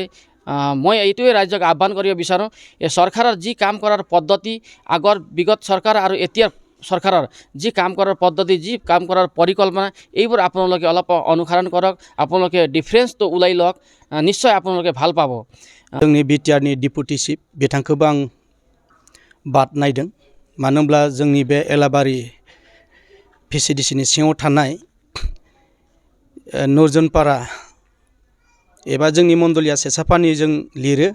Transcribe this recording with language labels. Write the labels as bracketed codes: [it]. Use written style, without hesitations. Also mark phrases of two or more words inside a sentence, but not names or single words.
[as] মই এইটোৱে ৰাইজক আহ্বান কৰিব বিচাৰোঁ, এই চৰকাৰৰ যি কাম কৰাৰ পদ্ধতি আগৰ বিগত চৰকাৰ আৰু এতিয়াৰ চৰকাৰৰ যি কাম কৰাৰ পদ্ধতি যি কাম কৰাৰ পৰিকল্পনা এইবোৰ আপোনালোকে অলপ অনুসৰণ কৰক, আপোনালোকে ডিফাৰেঞ্চটো ওলাই লওক, নিশ্চয় আপোনালোকে ভাল পাব। [brx] जोंनि बिटिआरनि [en] deputy chief [brx] बिथांखौबो आं बाद नायदों, मानो होनब्ला जोंनि बे एलाबारि VCDCनि सिङाव थानाय नरजनपारा एबा जोंनि मण्डलिया सेसापानि जों लिरो।